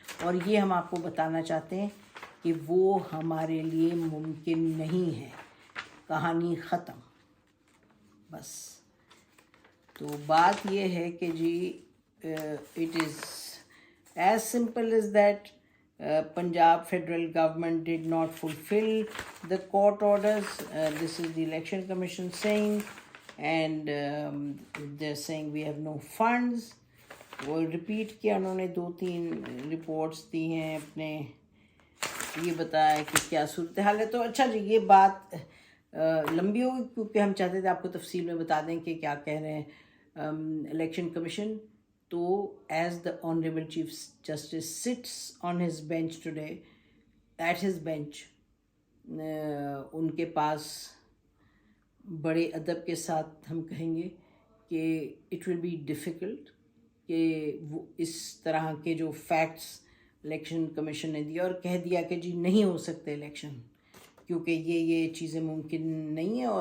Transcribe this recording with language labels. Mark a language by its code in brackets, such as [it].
[ur] اور یہ ہم آپ کو بتانا چاہتے ہیں کہ وہ ہمارے لیے ممکن نہیں ہے. کہانی ختم بس. تو بات یہ ہے کہ جی [en] It is as simple as that. Punjab federal government did not fulfill the court orders. This is the election commission saying, and they're saying we have no funds. [ur] وہ ریپیٹ کیا انہوں نے 2-3 رپورٹس دی ہیں اپنے, یہ بتایا کہ کیا صورتحال ہے. تو اچھا جی یہ بات لمبی ہوگی کیونکہ ہم چاہتے تھے آپ کو تفصیل میں بتا دیں کہ کیا کہہ رہے ہیں الیکشن کمیشن. تو [en] as the honourable chief justice sits on his bench [ur] today at his bench, ان کے پاس بڑے ادب کے ساتھ ہم کہیں گے کہ [en] it will be difficult [ur] کہ وہ اس طرح کے جو فیکٹس الیکشن کمیشن نے دیا اور کہہ دیا کہ جی نہیں ہو سکتے الیکشن کیونکہ یہ چیزیں ممکن نہیں ہیں.